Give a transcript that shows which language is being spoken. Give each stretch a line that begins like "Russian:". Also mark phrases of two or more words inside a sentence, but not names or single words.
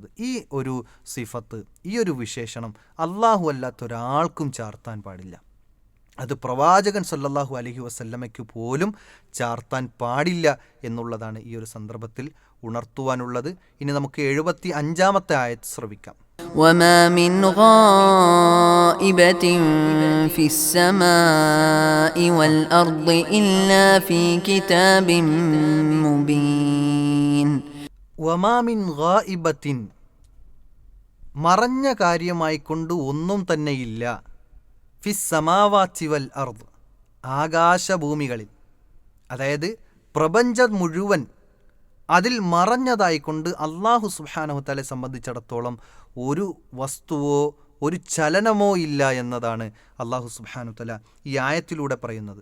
Malayalam: ഈ ഒരു സിഫത്ത്, ഈ ഒരു വിശേഷണം അള്ളാഹു അല്ലാത്തൊരാൾക്കും ചാർത്താൻ പാടില്ല. അത് പ്രവാചകൻ
Arabic: صلى الله عليه وسلم
Malayalam: പോലും ചാർത്താൻ പാടില്ല എന്നുള്ളതാണ് ഈ ഒരു സന്ദർഭത്തിൽ ഉണർത്തുവാനുള്ളത്. ഇനി നമുക്ക് 75-ാമത്തെ ആയത്ത് ശ്രവിക്കാം.
Arabic: وما من غائبة في السماء والأرض إلا في كتاب مبين. وما من غائبة,
Malayalam: മറഞ്ഞ കാര്യമായിക്കൊണ്ട് ഒന്നും തന്നെയില്ല,
Arabic: في السماوات والأرض,
Malayalam: ആകാശഭൂമികളിൽ, അതായത് പ്രപഞ്ചം മുഴുവൻ അതിൽ മറഞ്ഞതായിക്കൊണ്ട്
Arabic: الله سبحانه تعالى
Malayalam: സംബന്ധിച്ചിടത്തോളം ഒരു വസ്തുവോ ഒരു ചലനമോ ഇല്ല എന്നതാണ്
Arabic: الله سبحانه تعالى
Malayalam: ഈ ആയത്തിലൂടെ പറയുന്നത്.